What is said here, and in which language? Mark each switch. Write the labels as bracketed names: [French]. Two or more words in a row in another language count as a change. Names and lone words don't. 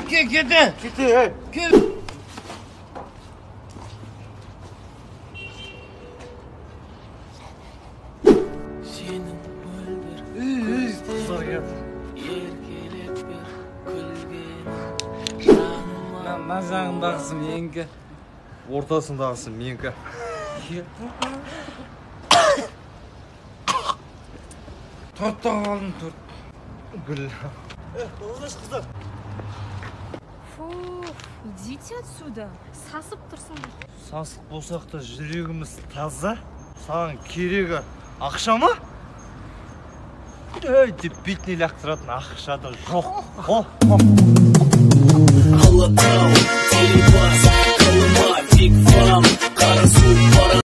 [Kazakh] Кет. Назаңдағысы менікі. Ортасындағысы менікі. Тортта қалдым, торт. Гүл. [Russian] Фу, идите отсюда. [Kazakh] Сасып тұрсыңдар. Сасық болсақ та жүрегіміз таза. Саған керегі ақша ма? Деп бетіне лақтыратын ақша да жоқ.